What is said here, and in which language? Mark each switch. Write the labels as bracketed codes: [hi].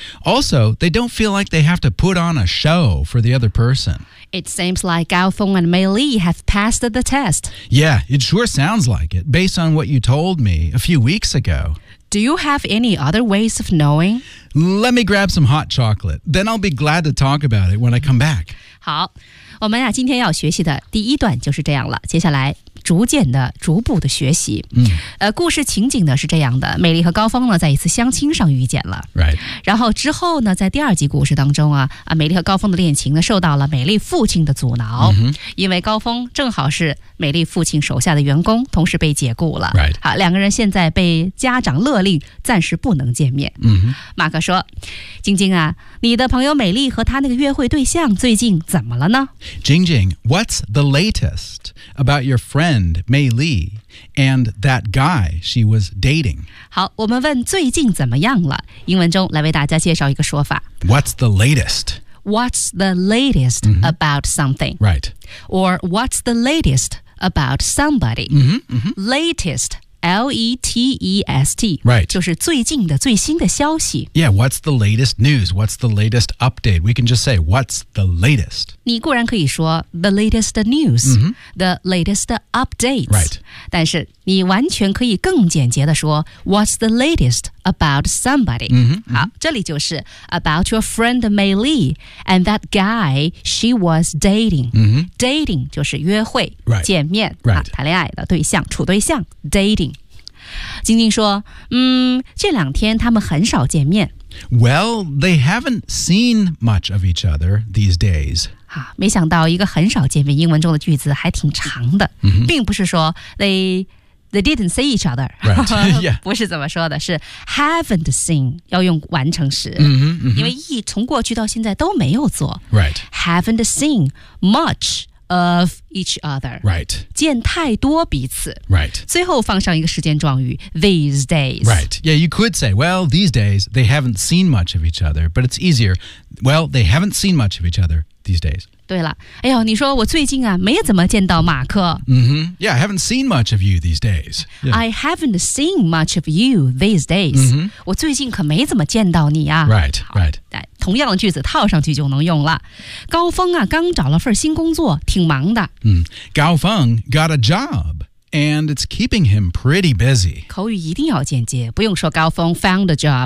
[en] Also, they don't feel like they have to put on a show for the other person. It seems like Gao Feng and Mei Li have passed the test. Yeah, it sure sounds like it, based on what you told me a few weeks ago. Do you have any other ways of knowing? Let me grab some hot chocolate. Then I'll be glad to talk about it when I come back. [zh] 好，我们、啊、今天要学习的第一段就是这样了。接下来逐渐的逐步的学习、嗯、故事情景呢是这样的，美丽和高峰呢在一次相亲上遇见了、 [en] right. [zh] 然后之后呢在第二集故事当中啊，美丽和高峰的恋情呢受到了美丽父亲的阻挠、 [en] mm-hmm. [zh] 因为高峰正好是美丽父亲手下的员工，同时被解雇了、 [en] right. [zh] 好，两个人现在被家长勒令暂时不能见面、 [en] mm-hmm. [zh] 马克说，晶晶啊，你的朋友美丽和她那个约会对象最近怎么了呢？ [en] 晶晶 What's the latest about your friendMei Li and that guy she was dating. [zh] 好，我们问最近怎么样了？英文中来为大家介绍一个说法。 [en] What's the latest? What's the latest、mm-hmm. about something? Right. Or what's the latest about somebody? Mm-hmm, mm-hmm. Latest, L-E-T-E-S-T. Right. [zh] 就是最近的最新的消息。 [en] Yeah, what's the latest news? What's the latest update? We can just say, what's the latest? [zh] 你固然可以说 [en] the latest news,、 mm-hmm. the latest updates,、 right. [zh] 但是你完全可以更简洁地说 [en] what's the latest about somebody.、 Mm-hmm. [zh] 好，这里就是 [en] about your friend Mei Li and that guy she was dating.、 Mm-hmm. [zh] Dating 就是约会、 [en] right. [zh] 见面、 [en] right. [zh] 谈恋爱的对象、处对象 dating。晶晶说，嗯，这两天他们很少见面。 [en] Well, they haven't seen much of each other these days. [zh] 没想到一个很少见面英文中的句子还挺长的、 [en] mm-hmm. [zh] 并不是说 [en] they didn't see each other、 right. yeah. [zh] 不是怎么说的，是 [en] haven't seen [zh] 要用完成时、 [en] mm-hmm. Mm-hmm. [zh] 因为一从过去到现在都没有做、 [en] right. haven't seen much of each other、 right. [zh] 见太多彼此、 [en] right. [zh] 最后放上一个时间状语 [en] these days、 right. yeah, you could say well these days they haven't seen much of each other but it's easier well they haven't seen much of each otherThese days. [zh] 对了，哎呦，你说我最近啊，没怎么见到马克。 [en] Mm-hmm. Yeah, I haven't seen much of you these days. Yeah. I haven't seen much of you these days.、 Mm-hmm. [zh] 我最近可没怎么见到你啊。 [en] Right, right. [zh] 对，同样的句子套上去就能用了。高峰啊，刚找了份新工作，挺忙的。 [en] Mm. Gao Feng got a job. And it's keeping him pretty busy. [zh] 口语一定要简洁，不用说高峰 [en] found a job,、